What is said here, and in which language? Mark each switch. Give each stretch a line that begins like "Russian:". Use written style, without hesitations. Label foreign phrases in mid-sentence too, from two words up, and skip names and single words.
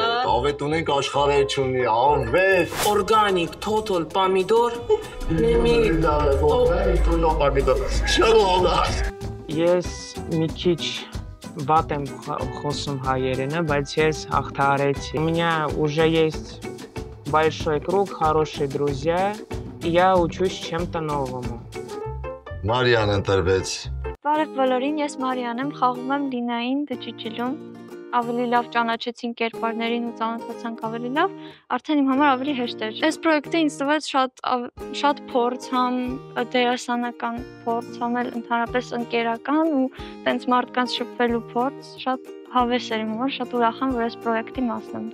Armenian: Ավետ ունենք աշխարհը չունի, ավետ։ Օրգանիկ, թոթոլ, պամիդոր, Ես մի քիչ վատ եմ խոսում հայերենը, բայց ես հաղթահարեցի։
Russian: У меня уже есть большой круг, хорошие друзья, и я учусь чему-то новому.
Armenian: Մարիան ընտրվեց։ Բարև բոլորին, ես Մարիան եմ, խաղում եմ Լինային դջիջիլում։ Ավելի լավ ճանաչեցին կերպարներին ու ծանոթացանք ավելի լավ, արդեն իմ համար ավելի հեշտ էր։ Այս պրոյեկտը ինձ տվեց շատ փորձ, համ դերասանական փորձ, համ էլ ընդհանրապես ընկերական ու տենց մարդկանց շփվելու փորձ, շատ հավես էր իմ համար, շատ ուրախ եմ, որ այս պրոյեկտի մասն եմ։